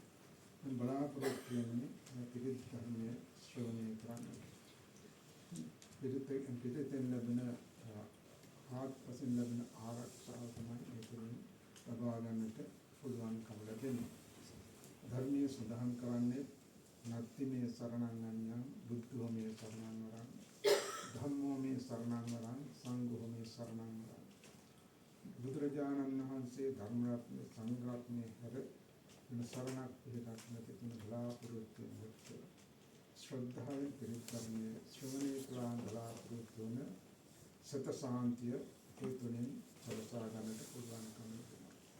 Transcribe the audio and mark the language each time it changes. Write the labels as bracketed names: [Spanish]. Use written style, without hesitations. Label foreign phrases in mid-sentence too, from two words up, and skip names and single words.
[Sinhala] මම බලාපොරොත්තු වෙන්නේ පිරිත් ධර්මයේ ශ්‍රවණය කරන්න. පිරිතෙන් ලැබෙන ආත්පසින් ලැබෙන ආරක්ෂාව තමයි මේ තුළින් ලබා ගන්නට පුළුවන්කම ලැබෙන්නේ. ධර්මයේ සඳහන් කරන්නේ [Pali] නත්ති මේ සරණං අඤ්ඤං බුද්ධෝ මේ සරණං වරං ධම්මෝ මේ සරණං වරං සංඝෝ මේ සරණං වරං. [Sinhala] බුදුරජාණන් වහන්සේ ධර්ම රත්නය සංඝ රත්නය හැර වෙන සරණක් පිළිගත් නැති තුන බලාපොරොත්තු වෙන ශ්‍රද්ධාවෙන් පිළිත් ධර්මයේ ශ්‍රවණය කළා බලාපොරොත්තු වන සත සාන්තිය ඒ තුنين සලසා ගන්නට පුළුවන්කම තියෙනවා.